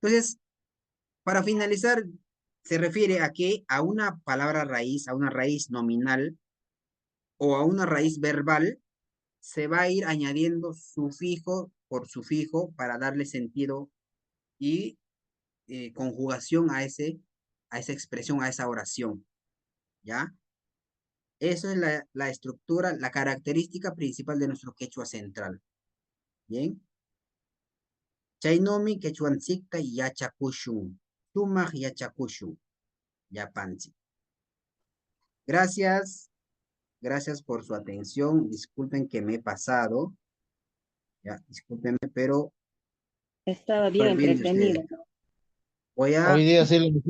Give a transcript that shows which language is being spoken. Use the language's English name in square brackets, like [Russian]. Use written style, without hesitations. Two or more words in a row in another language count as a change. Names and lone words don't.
[Spanish] Entonces, para finalizar, se refiere a que a una palabra raíz, a una raíz nominal o a una raíz verbal, se va a ir añadiendo sufijo por sufijo para darle sentido y conjugación a esa expresión, a esa oración, ¿ya? Eso es la estructura, la característica principal de nuestro quechua central, ¿bien? [Quechua] Chainomi quechuancicta yachakushun, sumaq yachakushun, yapanchi. [Spanish] Gracias por su atención. Disculpen que me he pasado, ya, discúlpenme, pero Estaba bien estoy bien de ustedes. entretenido. Voy a Hoy día sí